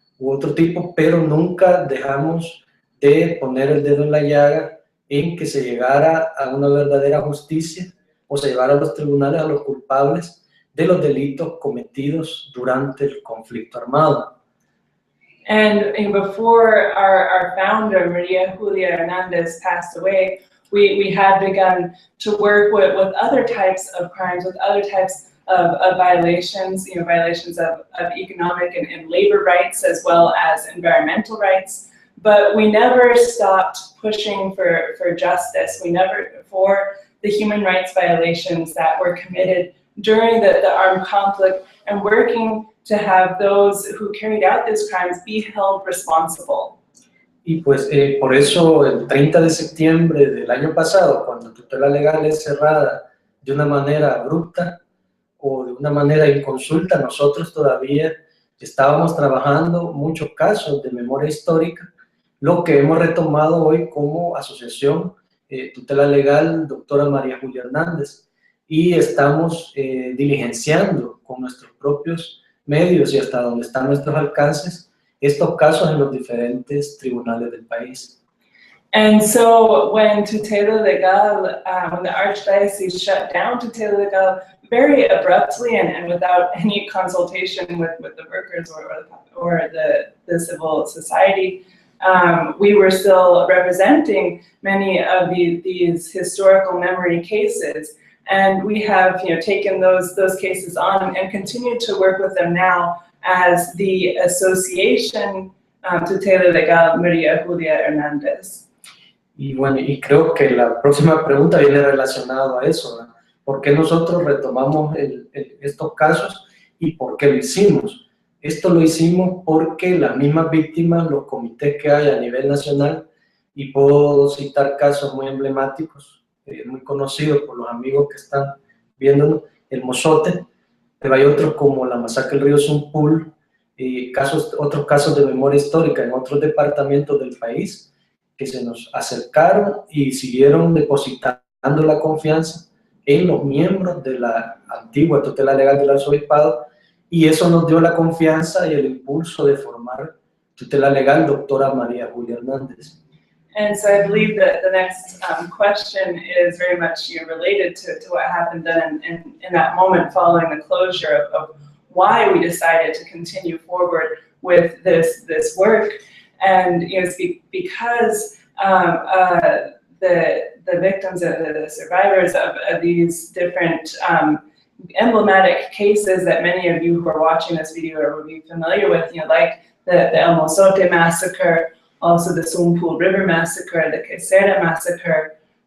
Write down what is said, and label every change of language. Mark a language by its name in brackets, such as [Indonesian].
[Spanish] u otro tipo, pero nunca dejamos de poner el dedo en la llaga en que se llegara a una verdadera justicia o se llevara a los tribunales a los culpables de los delitos cometidos durante el conflicto armado. [English] And before our founder, Maria Julia Hernandez, passed away, we had begun to work with other types of crimes, with other types of violations, violations of economic and labor rights, as well as environmental rights. But we never stopped pushing for justice. We never, for the human rights violations that were committed during the armed conflict, and working to have those who carried out these crimes be held responsible. [Spanish] Y pues por eso el 30 de septiembre del año pasado, cuando Tutela Legal es cerrada de una manera abrupta o de una manera inconsulta, nosotros todavía estábamos trabajando muchos casos de memoria histórica, lo que hemos retomado hoy como asociación Tutela Legal Doctora María Julia Hernández, y estamos diligenciando con nuestros propios medios y hasta donde están nuestros alcances estos casos en los diferentes tribunales del país. [English] And so when Tutela Legal, when the Archdiocese shut down Tutela Legal very abruptly and without any consultation with the workers or the civil society, we were still representing many of these historical memory cases. And we have taken those cases on and continue to work with them now as the Association Tutela Legal María Julia Hernandez. [Spanish] Y bueno, y creo que la próxima pregunta viene relacionada a eso, ¿verdad? ¿Por qué nosotros retomamos estos casos y por qué lo hicimos? Esto lo hicimos porque las mismas víctimas, los comités que hay a nivel nacional, y puedo citar casos muy emblemáticos, muy conocidos por los amigos que están viéndonos, el Mozote, pero hay otros como la masacre del río Zumpul, y otros casos de memoria histórica en otros departamentos del país, que se nos acercaron y siguieron depositando la confianza en los miembros de la antigua tutela legal del arzobispado, y eso nos dio la confianza y el impulso de formar Tutela Legal Doctora María Julia Hernández. [English] And so I believe that the next question is very much related to what happened then in that moment following the closure of why we decided to continue forward with this work. And it's because the victims, the survivors of these different emblematic cases that many of you who are watching this video will be familiar with, like the El Mozote massacre, also the Zumpul River massacre, the Quesera massacre.